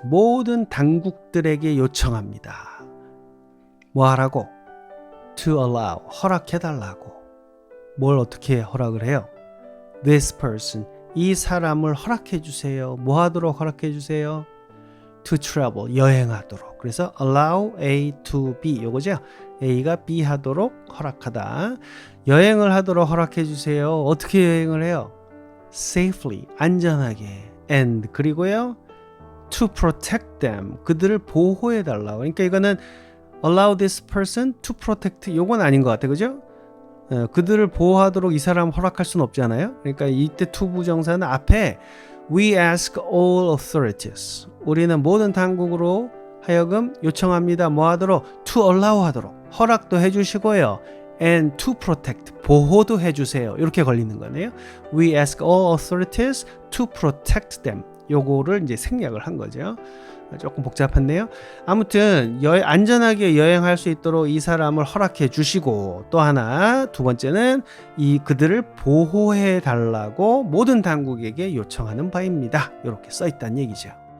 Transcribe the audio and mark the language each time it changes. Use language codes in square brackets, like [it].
[ko] 모든 당국들에게 요청합니다. 뭐 하라고? [en] To allow. [ko] 허락해달라고. 뭘 어떻게 허락을 해요? [en] This person. [ko] 이 사람을 허락해 주세요. 뭐 하도록 허락해 주세요? [en] To travel. [ko] 여행하도록. 그래서 [en] allow A to B. [ko] 요거죠. A가 B 하도록 허락하다. 여행을 하도록 허락해 주세요. 어떻게 여행을 해요? [en] Safely. [ko] 안전하게. [en] And [ko] 그리고요. [en] To protect them. [ko] 그들을 보호해 달라고. 그러니까 이거는 [en] allow this person to protect. [ko] 요건 아닌 것 같아. 그죠? 그들을 보호하도록 이 사람 허락할 수는 없잖아요. 그러니까 이때 to 부정사는 앞에 [en] We ask all authorities. [ko] 우리는 모든 당국으로 하여금 요청합니다. 뭐 하도록? [en] To allow [ko] 하도록. 허락도 해주시고요. [en] And to protect. [ko] 보호도 해주세요. 이렇게 걸리는 거네요. [en] We ask all authorities to protect them. [ko] 요거를 이제 생략을 한 거죠. 조금 복잡한데요. 아무튼 안전하게 여행할 수 있도록 이 사람을 허락해 주시고 또 하나 두 번째는 그들을 보호해 달라고 모든 당국에게 요청하는 바입니다. 이렇게 써 있다는 얘기죠.